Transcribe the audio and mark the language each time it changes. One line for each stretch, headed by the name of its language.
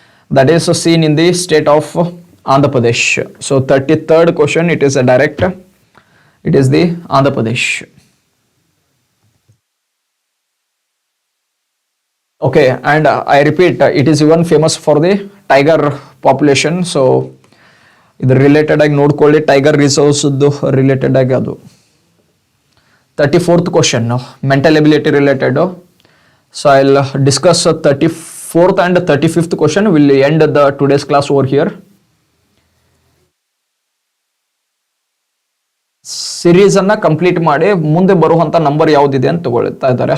English: That is seen in the state of Andhra Pradesh. So 33rd question, it is a direct, it is the Andhra Pradesh. Okay, and I repeat, it is even famous for the tiger population.
Kannada: So ಇದ್ರ related ಆಗಿ ನೋಡ್ಕೊಳ್ಳಿ, tiger reserves related ಆಗಿ ಅದು
English: 34th question, mental ability related. So I'll discuss 34th and 35th question. We'll end the today's class over here.
Kannada: Series ಅನ್ನ complete ಮಾಡಿ ಮುಂದೆ ಬರುವಂತ number ಯಾವ್ದಿದೆ ಅಂತ ತಗೊಳ್ತಾ ಇದ್ದಾರೆ.